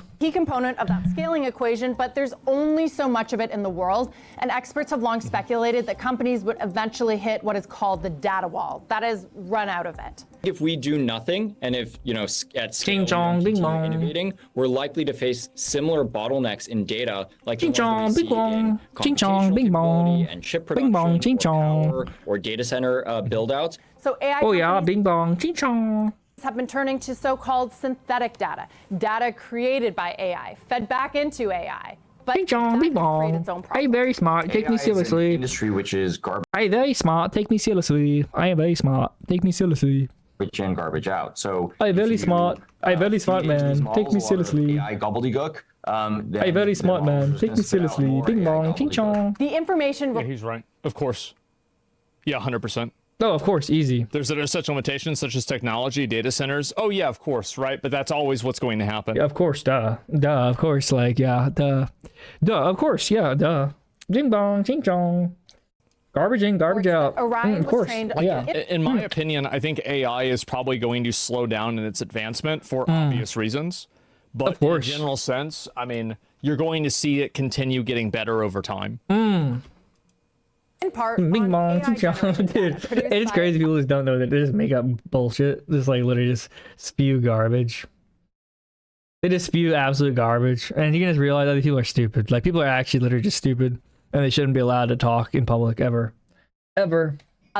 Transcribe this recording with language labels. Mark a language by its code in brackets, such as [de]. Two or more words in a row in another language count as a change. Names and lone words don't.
[en] Key component of that scaling equation, but there's only so much of it in the world, and experts have long speculated that companies would eventually hit what is called the data wall. That is, run out of it. If we do nothing, and if, at scale, innovating, we're likely to face similar bottlenecks in data, like ching chong, bing bong, ching chong, bing bong, and chip production, ching chong, or data center build-outs. So AI oh yeah, bing bong, ching chong, have been turning to so-called synthetic data created by AI, fed back into AI. But ching chong, bing bong. Hey, very smart. Take me seriously. Industry which is garbage. Hey, very smart. Take me seriously. I am very smart. Take me seriously. Garbage in, garbage out. So I very smart. I very smart man. Take me seriously. AI gobbledygook. I very smart man. Take me seriously. Bing bong, ching chong. The information. Yeah, he's right. Of course. Yeah, 100%. Oh, of course, easy. There's such limitations such as technology, data centers. Oh yeah, of course, right? But that's always what's going to happen. Yeah, of course, duh, of course, like, yeah, duh, of course, yeah, duh. Ding bong, ching chong. Garbage in, garbage out. Of course, yeah. In my opinion, I think AI is probably going to slow down in its advancement for obvious reasons. But in a general sense, I mean, you're going to see it continue getting better over time. In part, bing bong, ching chong, dude. It's crazy. People just don't know that they just make up bullshit. Just like literally just spew garbage. They just spew absolute garbage, and you can just realize other people are stupid. Like, people are actually literally just stupid, and they shouldn't be allowed to talk in public ever.